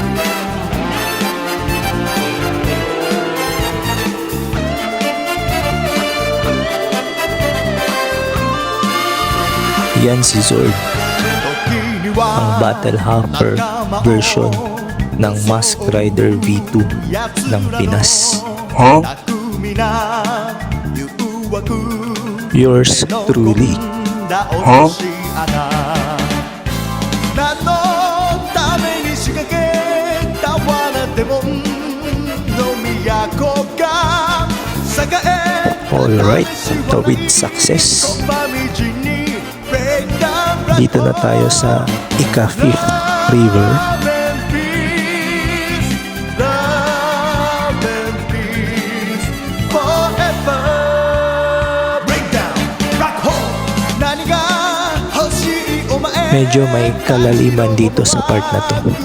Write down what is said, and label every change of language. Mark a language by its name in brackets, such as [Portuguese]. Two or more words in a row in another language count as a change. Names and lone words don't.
[Filipino] Yan si Zord, ang Battle Hopper version ng Mask Rider V2 ng Pinas. [English] Yours truly. [Japanese] 何のために仕掛けた罠でもの都が栄え [Filipino] Alright, tawid success. Dito na tayo sa ika-5th river. Medyo may kalaliman dito sa part na to.